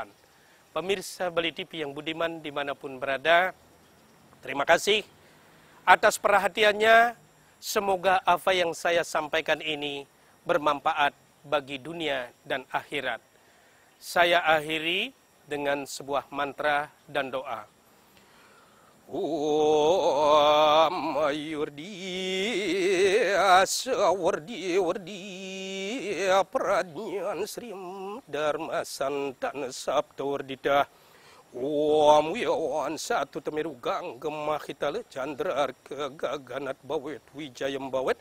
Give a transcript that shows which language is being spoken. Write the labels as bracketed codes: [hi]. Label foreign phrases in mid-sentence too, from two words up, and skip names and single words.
[id] Pemirsa Bali TV yang budiman dimanapun berada, terima kasih atas perhatiannya. Semoga apa yang saya sampaikan ini bermanfaat bagi dunia dan akhirat. Saya akhiri dengan sebuah mantra dan doa. [sa] Om Ayurdi Asawardi Wardi Pradnyan Srim dharma santana sabda wardita. Om wiyawan satu temeru ganggema hitale chandra arka gaganat bawet wijayam bawet.